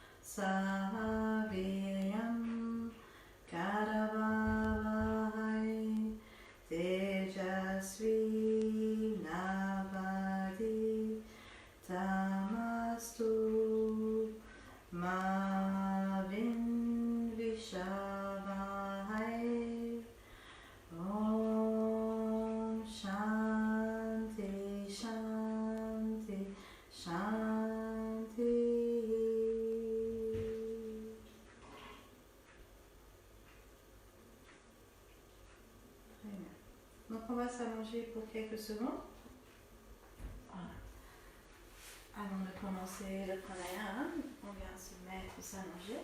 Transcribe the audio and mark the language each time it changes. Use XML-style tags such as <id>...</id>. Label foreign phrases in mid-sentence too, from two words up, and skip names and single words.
<sa>सहवीर्यं करवावहै तेजस्वि नावधी तमस्तु मा विद्विषावहै ॐ शान्तिः शान्तिः शान्तिः Shanti.</sa> <fr>Très bien. Donc on va s'allonger pour quelques secondes. Voilà. Avant de commencer le pranayama, on vient se mettre, s'allonger.</fr>